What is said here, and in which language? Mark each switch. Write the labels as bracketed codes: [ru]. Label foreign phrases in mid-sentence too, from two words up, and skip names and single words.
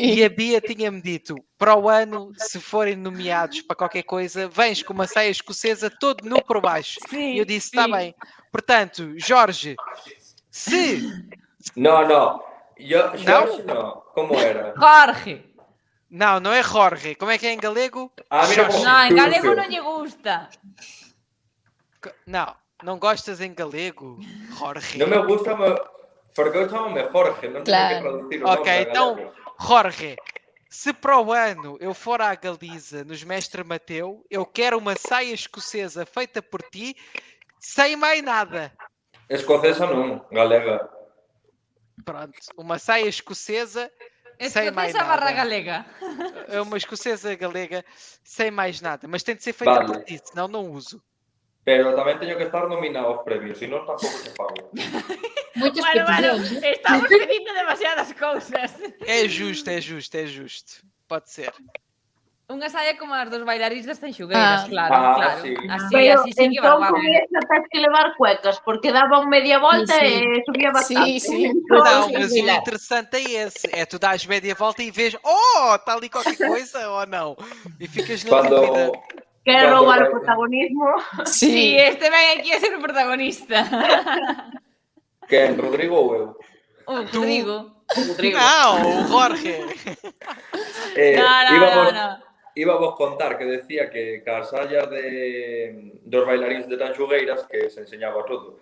[pt] E a Bia tinha-me dito, para o ano, se forem nomeados para qualquer coisa, vens com uma saia escocesa todo nu por baixo. Sim, E eu disse, está bem. Portanto, Jorge, se... [gl] No. Jorge no. Como era? Jorge. [pt] Não é Jorge. Como é que é em galego? [gl] Mira Jorge. como No, en galego sucio. non lle gusta. [pt] Não gostas em galego? Jorge. [gl] Non me gusta, porque eu chamo-me Jorge, non tenho que Claro. traducir o nome [pt] Ok, [gl] a [pt] então, [gl] galego. [pt] Jorge, se para o ano eu for à Galiza nos Mestre Mateu, eu quero uma saia escocesa feita por ti, sem mais nada. [gl] Escocesa non, galega. [pt] Pronto, uma saia escocesa sem mais [gl] Escocesa barra [pt] nada. [gl] galega. [pt] É uma escocesa galega sem mais nada, mas tem de ser feita [gl] Vale. [pt] por ti, senão não uso. [gl] Pero tamén teño que estar nominado aos premios, senón tampouco se pago. Moitas Bueno, peticións, estamos pedindo demasiadas cousas. [pt] É justo. Pode ser. [gl] Unha saia como as dos bailarins das Tanxugueiras, claro. Sí. Pero Así sí que va entón guapo. con esa tens que levar cuecas, porque daban media volta Sí. e subía bastante. Sí. [pt] Não, mas o interessante é esse. É tu dás média volta e vês, está ali qualquer coisa ou não? E ficas na dúvida. Quer [gl] Cuando [pt] roubar o [gl] vai- [pt] protagonismo. [gl] Sí, este ven aquí a ser o protagonista. Quen, Rodrigo ou eu? O Rodrigo. [pt] Não, o Jorge. [gl] No. Íbamos contar que decía que as sallas dos bailaríns de Tanxugueiras que se enseñaba todo.